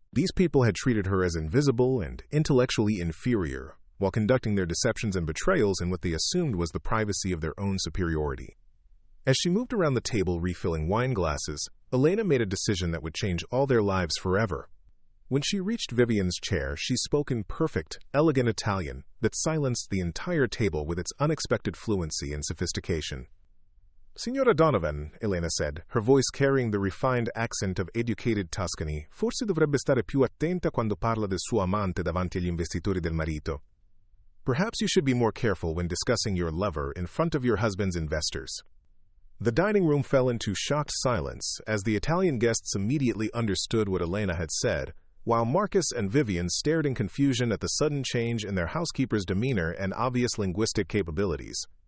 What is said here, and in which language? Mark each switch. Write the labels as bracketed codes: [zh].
[en] These people had treated her as invisible and intellectually inferior, while conducting their deceptions and betrayals in what they assumed was the privacy of their own superiority. As she moved around the table refilling wine glasses, Elena made a decision that would change all their lives forever. When she reached Vivian's chair, she spoke in perfect, elegant Italian that silenced the entire table with its unexpected fluency and sophistication. [it] "Signora Donovan," [en] Elena said, her voice carrying the refined accent of educated Tuscany, [it] "forse dovrebbe stare più attenta quando parla del suo amante davanti agli investitori del marito. [en] Perhaps you should be more careful when discussing your lover in front of your husband's investors." The dining room fell into shocked silence as the Italian guests immediately understood what Elena had said, while Marcus and Vivian stared in confusion at the sudden change in their housekeeper's demeanor and obvious linguistic capabilities.